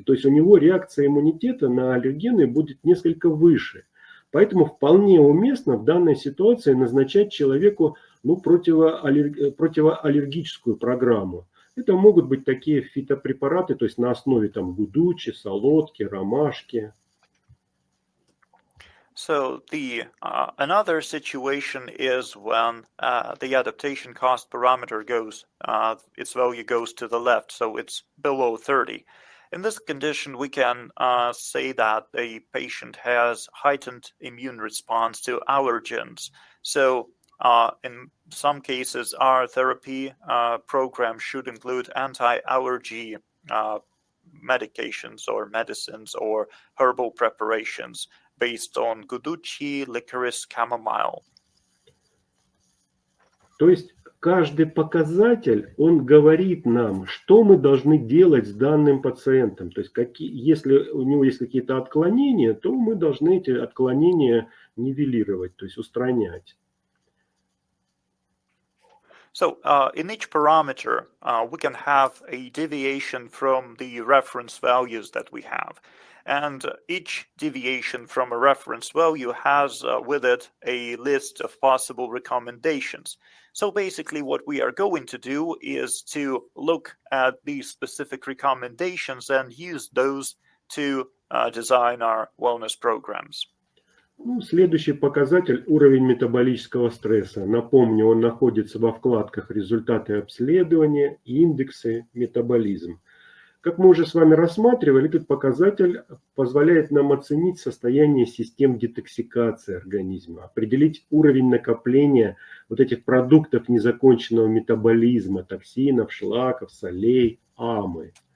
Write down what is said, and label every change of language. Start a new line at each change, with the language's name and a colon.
Russian: То есть у него реакция иммунитета на аллергены будет несколько выше. Поэтому вполне уместно в данной ситуации назначать человеку противоаллергическую программу. Это могут быть такие фитопрепараты, то есть на основе гудучи, солодки, ромашки.
English: So the another situation is when the adaptation cost parameter goes, its value goes to the left, so it's below 30. In this condition, we can say that the patient has heightened immune response to allergens. So in some cases, our therapy program should include anti-allergy medications or medicines or herbal preparations based on guduchi, licorice, chamomile.
Russian: То есть каждый показатель, он говорит нам, что мы должны делать с данным пациентом. То есть если у него есть какие-то отклонения, то мы должны эти отклонения нивелировать, то есть устранять.
English: So in each parameter, we can have a deviation from the reference values that we have. And each deviation from a reference value has with it a list of possible recommendations. So basically what we are going to do is to look at these specific recommendations and use those to design our wellness programs.
Russian: Ну, следующий показатель – уровень метаболического стресса. Напомню, он находится во вкладках «Результаты обследования», «Индексы», «Метаболизм». Как мы уже с вами рассматривали, этот показатель позволяет нам оценить состояние систем детоксикации организма, определить уровень накопления вот этих продуктов незаконченного метаболизма, токсинов, шлаков, солей, амы.